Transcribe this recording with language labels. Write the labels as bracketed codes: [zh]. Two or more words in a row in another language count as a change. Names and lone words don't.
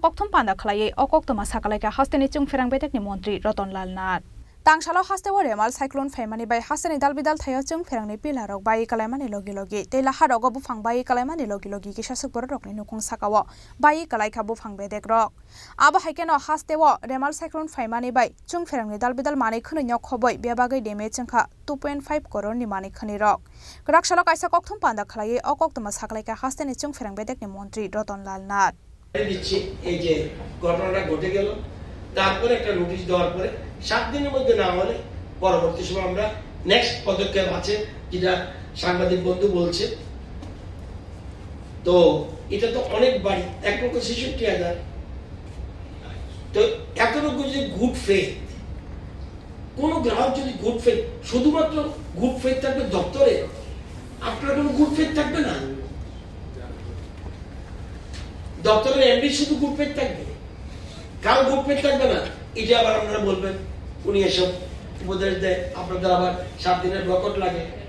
[trp] kokthum panda khlaiye okoktoma sakalaika hasteni chung pherang betekni mantri Ratanlal Nath Tangsalo hastewo remal cyclone faimani bai hasteni dalbidal thayo chung pherangni pilarok bai kalaimani logi logi teila harogo bufang bai kalaimani logi logi kisasuk borokni nukung sakao bai kalaika bufang bedek rok abo haikeno hastewo remal cyclone faimani bai chung pherangni dalbidal manei khwnui no khoboi bebagui damage chungkha 2.5 crore ni mani khwni rok grak salo kaisa kokthum panda khlaiye okoktoma sakalaika hasteni chung pherang bedekni mantri Ratanlal Nath [bn] দিচ্ছি এই যে ঘটনাটা ঘটে গেল তারপরে একটা নোটিশ দেওয়ার পরে 7 দিনের মধ্যে না হলে পরবর্তী সময় আমরা নেক্সট পদক্ষেপ আছে যেটা সাংবাদিক বন্ধু বলছে তো এটা তো অনেক বাড়ি 1,66,000 তো এতটুকু যদি [en] good faith [bn] কোন গ্রাহক যদি [en] good faith [bn] শুধুমাত্র [en] good faith [bn] থাকবে দপ্তরে আপনার কোনো [en] good faith [bn] থাকবে না দপ্তরের এমডি শুধু [en] good faith [bn] থাকবে কারো [en] good faith [bn] থাকবে না এটা আবার আপনারা বলবেন উনি এসব উপদেশ দেয় আপনাদের আবার 7 দিনের বকট লাগে